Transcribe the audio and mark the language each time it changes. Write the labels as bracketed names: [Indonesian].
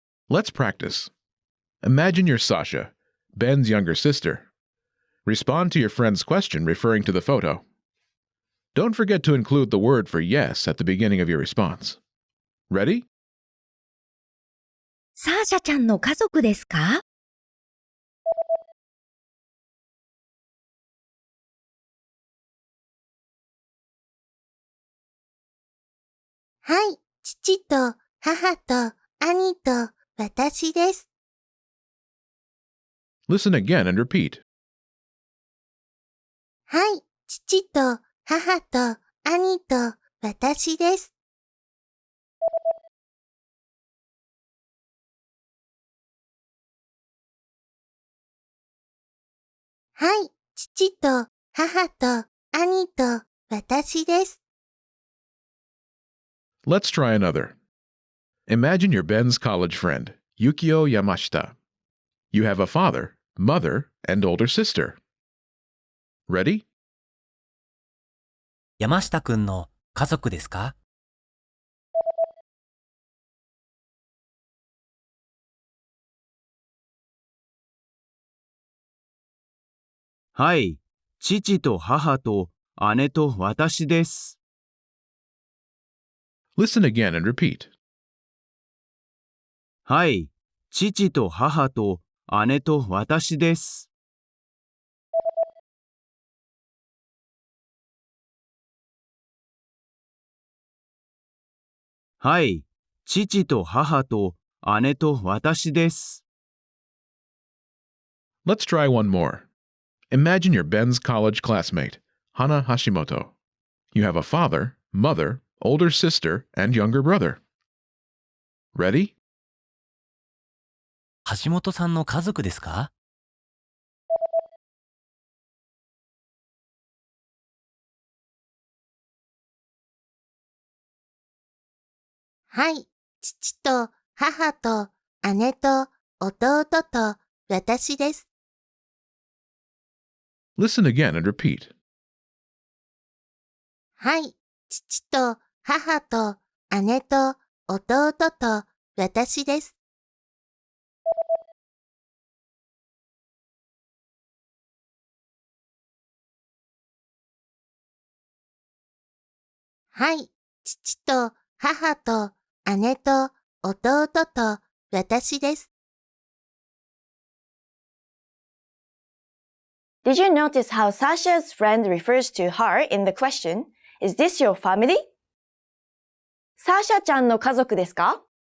[English] Let's practice. Imagine you're Sasha, Ben's younger sister. Respond to your friend's question referring to the photo. Don't forget to include the word for yes at the beginning of your response. Ready? [Japanese] サーシャちゃんの家族ですか？はい、父と母と兄と私です。 [English] Listen again and repeat. [Japanese] はい、父と母と兄と私です。はい、父と母と兄と私です。 [English] Let's try another. Imagine you're Ben's college friend, Yukio Yamashita. You have a father, mother, and older sister. Ready? [Japanese] 山下くんの家族ですか？はい、父と母と姉と私です。 [English] Listen again and repeat. [Japanese] はい、父と母と姉と私です。はい、父と母と姉と私です。 [English] Let's try one more. Imagine you're Ben's college classmate, Hana Hashimoto. You have a father, mother, older sister, and younger brother. Ready? [Japanese] 橋本さんの家族ですか？はい、父と母と姉と弟と私です。 [English] Listen again and repeat. [Japanese] はい、父と母と姉と弟と私です。はい、父と母と姉と弟と私です。 [English] Did you notice how Sasha's friend refers to her in the question, Is this your family? [Japanese] サーシャちゃんの家族ですか?